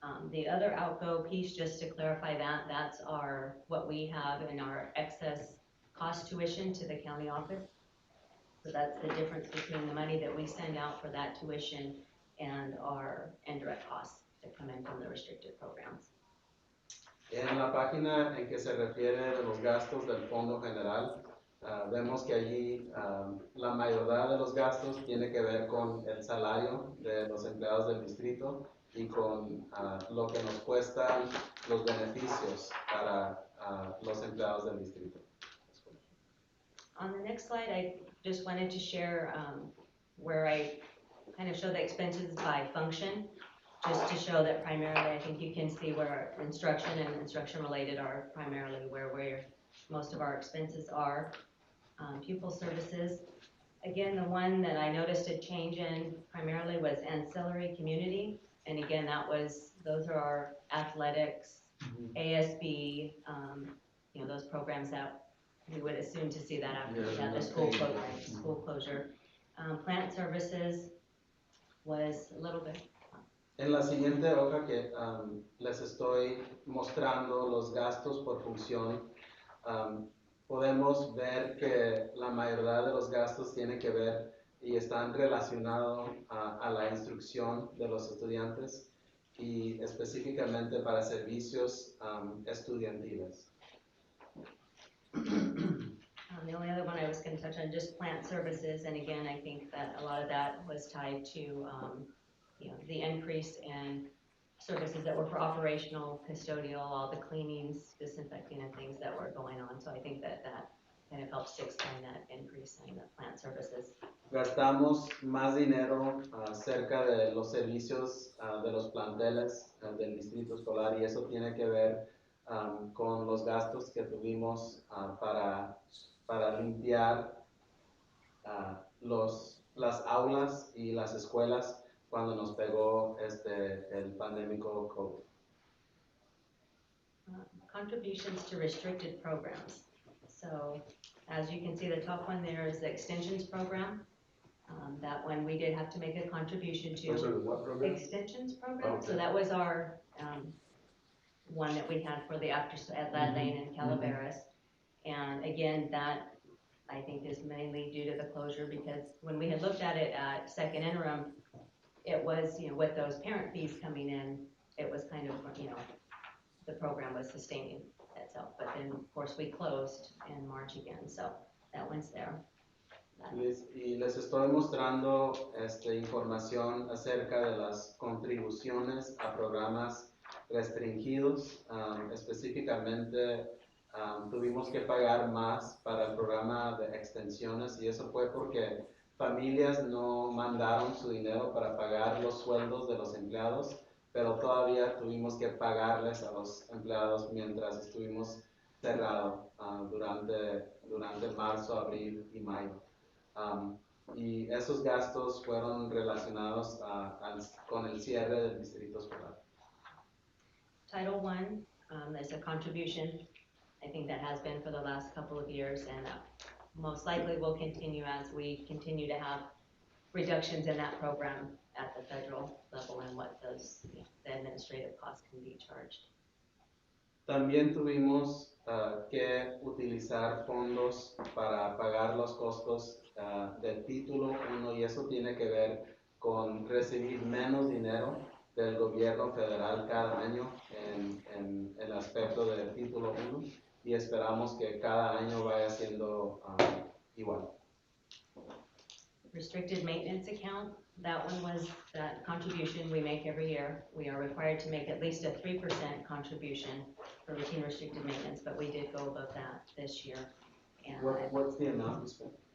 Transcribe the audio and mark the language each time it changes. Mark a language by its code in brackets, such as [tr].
[en] The other outgo piece, just to clarify that's what we have in our excess cost tuition to the county office. So that's the difference between the money that we send out for that tuition and our indirect costs that come in from the restricted programs. [es] En la página en que se refiere de los gastos del Fondo General, vemos que allí la mayoría de los gastos tiene que ver con el salario de los empleados del distrito y con lo que nos cuestan los beneficios para los empleados del distrito. [en] On the next slide, I just wanted to share where I kind of show the expenses by function, just to show that primarily, I think you can see where instruction and instruction related are primarily where most of our expenses are. Pupil services, again, the one that I noticed a change in primarily was ancillary community. And again, those are our athletics, ASB, those programs that we would assume to see that after we had the school closure. Plant services was a little bit. [es] En la siguiente hoja que les estoy mostrando los gastos por función, podemos ver que la mayoría de los gastos tienen que ver y están relacionados a la instrucción de los estudiantes y específicamente para servicios estudiantiles. [en] The only other one I was going to touch on, just plant services, and again, I think that a lot of that was tied to the increase in services that were for operational, custodial, all the cleanings, disinfecting, and things that were going on. So I think that kind of helps to explain that increase in the plant services. [es] Gastamos más dinero cerca de los servicios de los planteles del distrito escolar y eso tiene que ver con los gastos que tuvimos para limpiar las aulas y las escuelas cuando nos pegó el pandémico COVID. [en] Contributions to restricted programs. So as you can see, the top one there is the extensions program. That one we did have to make a contribution to. I'm sorry, what program? Extensions program. Okay. So that was our one that we had for the at Lad Lane and Calaveras. And again, that I think is mainly due to the closure, because when we had looked at it at second interim, it was, with those parent fees coming in, it was kind of, the program was sustaining itself. But then, of course, we closed in March again, so that one's there. [es] Les estoy mostrando información acerca de las contribuciones a programas restringidos. Específicamente, tuvimos que pagar más para el programa de extensiones y eso fue porque familias no mandaron su dinero para pagar los sueldos de los empleados, pero todavía tuvimos que pagarles a los empleados mientras estuvimos cerrados durante marzo, abril y mayo. Y esos gastos fueron relacionados con el cierre del distrito escolar. [en] Title I, there's a contribution. I think that has been for the last couple of years, and most likely will continue as we continue to have reductions in that program at the federal level and what those the administrative costs can be charged. [es] También tuvimos que utilizar fondos para pagar los costos del título 1 y eso tiene que ver con recibir menos dinero del gobierno federal cada año en el aspecto del título 1 y esperamos que cada año vaya siendo igual. [en] Restricted maintenance account, that one was that contribution we make every year. We are required to make at least a 3% contribution for routine restricted maintenance, but we did go above that this year. And What's the amount we spent?